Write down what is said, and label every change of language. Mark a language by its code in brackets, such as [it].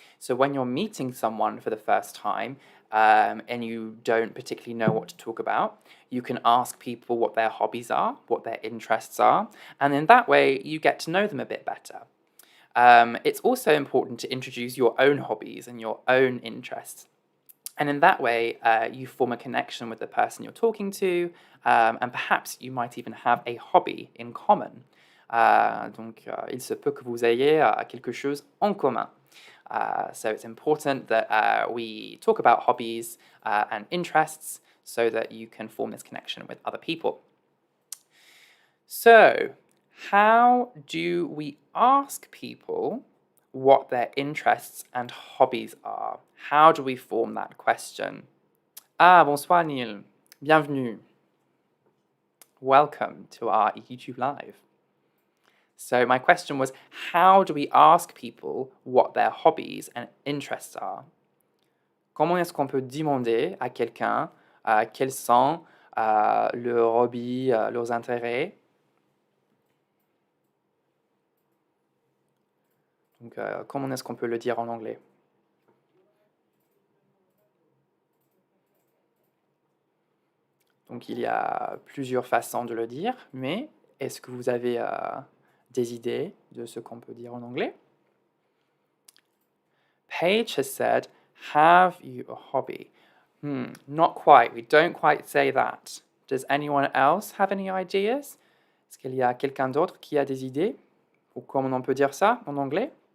[en] So when you're meeting someone for the first time and you don't particularly know what to talk about, you can ask people what their hobbies are, what their interests are, and in that way you get to know them a bit better. It's also important to introduce your own hobbies and your own interests. And in that way, you form a connection with the person you're talking to, and perhaps you might even have a hobby in common. [fr] Donc, il se peut que vous ayez quelque chose en commun. [en] So it's important that we talk about hobbies and interests so that you can form this connection with other people. So, how do we ask people what their interests and hobbies are? How do we form that question? [fr] Bonsoir Neil. Bienvenue. [en] Welcome to our YouTube Live. So my question was, how do we ask people what their hobbies and interests are? [fr] Comment est-ce qu'on peut demander à quelqu'un quels sont leurs hobbies, leurs intérêts? Donc, comment est-ce qu'on peut le dire en anglais? Donc, il y a plusieurs façons de le dire, mais est-ce que vous avez des idées de ce qu'on peut dire en anglais? [en] Paige has said, have you a hobby? Not quite. We don't quite say that. Does anyone else have any ideas? [fr] Est-ce qu'il y a quelqu'un d'autre qui a des idées? Ou comment on peut dire ça en anglais?